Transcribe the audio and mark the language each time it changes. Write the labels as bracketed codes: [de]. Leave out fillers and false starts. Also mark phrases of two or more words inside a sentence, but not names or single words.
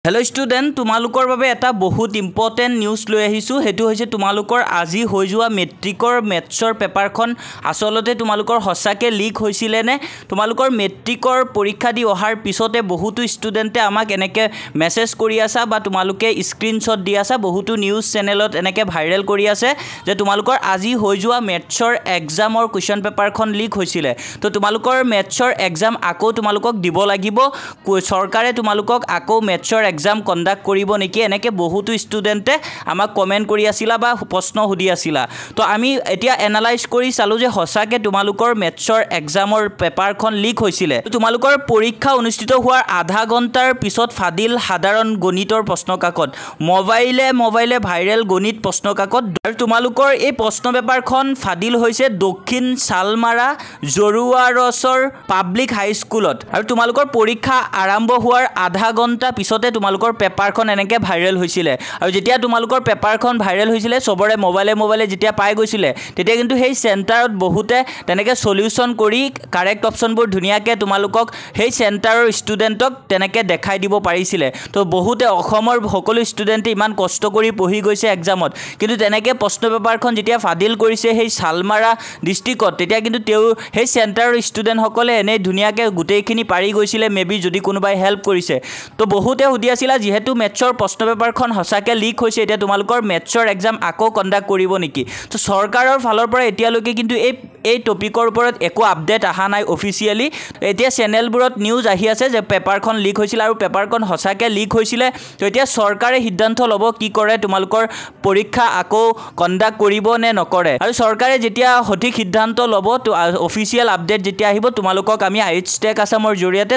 [en] hello student [as] তোমালোকৰ বাবে এটা বহুত [en] important news [as] লৈ আহিছো হেতু হৈছে तुमालुकर আজি হৈ যোৱা মেট্ৰিকৰ মেথছৰ পেপাৰখন আসলতে तुमालुकर হসাকে লিক হৈছিল নে तुमालुकर মেট্ৰিকৰ পৰীক্ষা দি অহাৰ পিছতে বহুতো ষ্টুডেন্টে আমাক এনেকে মেছেজ কৰি আছে বা तुमालुके স্ক্ৰিনশ্বট দি আছে বহুতো নিউজ চেনেলত এনেকে ভাইৰেল কৰি আছে যে तुमालुकर আজি হৈ যোৱা মেথছৰ এক্সামৰ কোৱেশ্চন পেপাৰখন লিক হৈছিল তো तुमालुकर মেথছৰ এক্সাম আকৌ तुमालुকক দিব লাগিব চৰকাৰে तुमालुকক আকৌ মেথছৰ [en] exam conduct [as] কৰিব নেকি এনেকৈ বহুতো ষ্টুডেণ্টে আমাক কমেণ্ট কৰি আছিল বা প্ৰশ্ন সুধি আছিল তো আমি এতিয়া এনালাইজ কৰি চাওঁ যে সঁচাকৈ তোমালোকৰ মেথছৰ এক্সামৰ পেপাৰখন লীক হৈছিলে তোমালোকৰ পৰীক্ষা অনুষ্ঠিত হোৱাৰ আধা ঘণ্টাৰ পিছত ফাদিল সাধাৰণ গণিতৰ প্ৰশ্ন কাকত মোবাইলে ভাইৰেল গণিত প্ৰশ্ন কাকত আৰু তোমালোকৰ এই প্ৰশ্ন পেপাৰখন ফাদিল হৈছে দক্ষিণ শালমাৰা জৰুৱাৰচৰ পাব্লিক হাই স্কুলত আৰু তোমালোকৰ পৰীক্ষা আৰম্ভ হোৱাৰ আধা ঘণ্টা পিছতে তোমালোকৰ পেপাৰখন এনেকৈ ভাইৰেল হৈছিলে আৰু যেতিয়া তোমালোকৰ পেপাৰখন ভাইৰেল হৈছিলে সবৰে মোবাইলে যেতিয়া পাই গৈছিলে তেতিয়া কিন্তু সেই চেণ্টাৰত বহুতে তেনেকৈ চলিউচন কৰি কৰেক্ট অপশ্যনবোৰ ধুনীয়াকৈ তোমালোকক সেই চেণ্টাৰৰ ষ্টুডেণ্টক তেনেকৈ দেখুৱাই দিব পাৰিছিলে তো বহুতে অসমৰ সকলো ষ্টুডেণ্টে ইমান কষ্ট কৰি পঢ়ি গৈছে এক্সামত কিন্তু তেনেকৈ প্ৰশ্ন পেপাৰখন যেতিয়া ফাদিল কৰিছে সেই শালমাৰা ডিষ্ট্ৰিক্টত তেতিয়া কিন্তু তেওঁ সেই চেণ্টাৰৰ ষ্টুডেণ্ট সকলে এনে ধুনীয়াকৈ গোটেইখিনি পাৰি গৈছিলে মেবি যদি কোনোবাই হেল্প কৰিছে তো বহুতে সুধি আছিল যিহেতু মেথছৰ প্ৰশ্ন পেপাৰখন সঁচাকৈ লীক হৈছে এটা তোমালোকৰ মেথছৰ এক্সাম আকৌ কণ্ডাক্ট কৰিব নেকি তো सरकाৰৰ फाলৰ পৰা এতিয়ালৈকে কিন্তু এই টপিকৰ ওপৰত একো আপডেট আহা নাই অফিচিয়ালি এতিয়া চেনেলবোৰত নিউজ আহি আছে যে পেপাৰখন লীক হৈছিল আৰু পেপাৰখন হসাকে লীক হৈছিল তো এতিয়া চৰকাৰে সিদ্ধান্ত ল'ব কি কৰে तुमालुকৰ পৰীক্ষা আকৌ কণ্ডাক্ট কৰিব নে নকৰে আৰু চৰকাৰে যেতিয়া সঠিক সিদ্ধান্ত ল'ব তো অফিচিয়াল আপডেট যেতিয়া আহিব तुमालुকক আমি আইএইচটেক আসামৰ জৰিয়তে